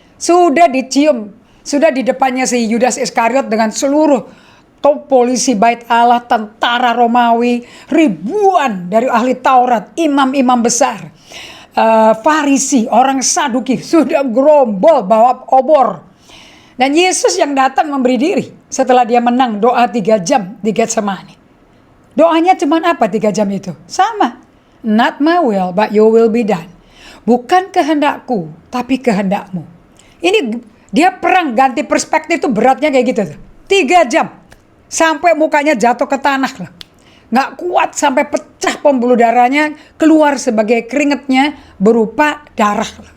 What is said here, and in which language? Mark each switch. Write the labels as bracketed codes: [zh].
[id] Sudah dicium, sudah di depannya si Yudas Iskariot dengan seluruh top polisi bait Allah, tentara Romawi, ribuan dari ahli Taurat, imam-imam besar. Farisi, orang Saduki sudah gerombol bawa obor. Dan Yesus yang datang memberi diri setelah dia menang doa 3 jam di Getsemani. Doanya cuma apa 3 jam itu? Sama. [en] Not my will, but your will be done. [id] Bukan kehendakku, tapi kehendakmu. Ini dia perang ganti perspektif itu beratnya kayak gitu tuh. 3 jam. Sampai mukanya jatuh ke tanah lah. Nggak kuat sampai pecah pembuluh darahnya, keluar sebagai keringetnya berupa darah.